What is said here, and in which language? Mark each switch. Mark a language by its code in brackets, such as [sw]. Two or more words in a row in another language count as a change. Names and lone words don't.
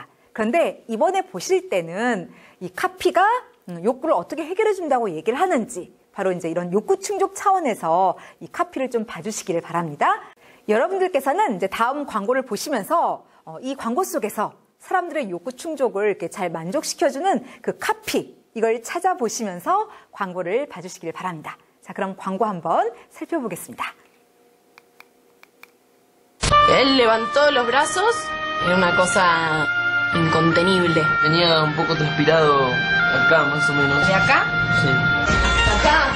[ko] 그런데 이번에 보실 때는 이 카피가 욕구를 어떻게 해결해 준다고 얘기를 하는지 바로 이제 이런 욕구 충족 차원에서 이 카피를 좀 봐주시기를 바랍니다. 여러분들께서는 이제 다음 광고를 보시면서 이 광고 속에서 사람들의 욕구 충족을 이렇게 잘 만족시켜주는 그 카피 이걸 찾아보시면서 광고를 봐주시기를 바랍니다. 자, 자, 그럼 광고 한번 살펴보겠습니다. [es] Él levantó los brazos, era una cosa incontenible. Venía un poco transpirado acá, más o menos. ¿De acá? Sí. Acá.